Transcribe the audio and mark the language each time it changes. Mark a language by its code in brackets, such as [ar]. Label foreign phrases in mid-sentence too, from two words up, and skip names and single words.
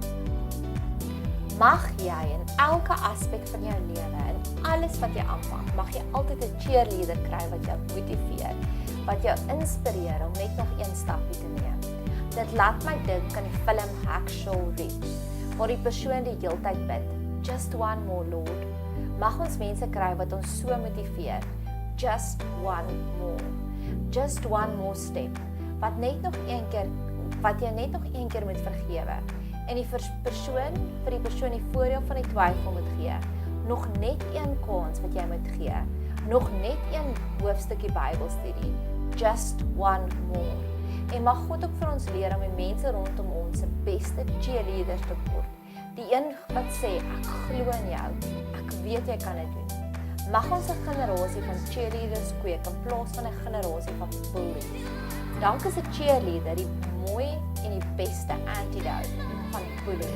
[af] Mag jy in elke aspek van jou lewe, in alles wat jy aanpak, mag jy altyd 'n cheerleader kry wat jou motiveer, wat jou inspireer om net nog een stapie te neem. Dit laat my dink aan die film Hacksaw Ridge, waar die persoon die heeltyd bid, [en] just one more Lord. [af] Mag ons mense kry wat ons so motiveer, [en] just one more step, [af] wat jy net nog een keer moet vergewe. En vir die persoon die voordeel van die twyfel moet gee. Nog net een kans wat jy moet gee. Nog net een hoofstukkie Bybelstudie. [en] Just one more. [af] En mag God ook vir ons leer om die mense rondom ons se beste cheerleaders te word. Die een wat sê, ek glo in jou. Ek weet jy kan dit doen. Mag ons 'n generasie van cheerleaders kweek in plaas van 'n generasie van bullies. Dank is 'n cheerleader die mooi en die beste antidote van bullying.